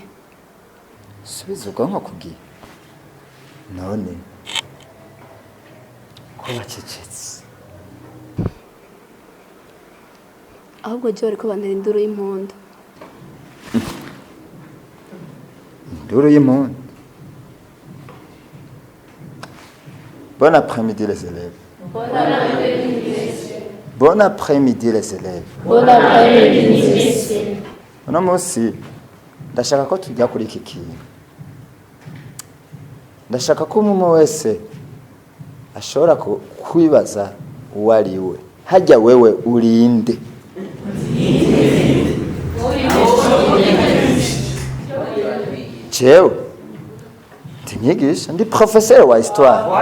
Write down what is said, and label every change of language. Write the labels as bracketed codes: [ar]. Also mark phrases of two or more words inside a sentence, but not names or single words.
[rn] Subiza ubwonko kubwiye? None ko bacecetse? ahubwo jewe ariko bantera induru y'impundu. Induru y'impundu? [fr] Bon après-midi les élèves. Bon après-midi, messieurs. Bon après-midi les élèves. Bon après-midi, messieurs. [rn] Uno munsi ndashaka ko tujya kuri iki kintu. Ndashaka ko umuntu wese ashobora kwibaza uwo ari we. Hajya wewe urinde. Jewe ndi mwigisha, ndi professeur wa histoire.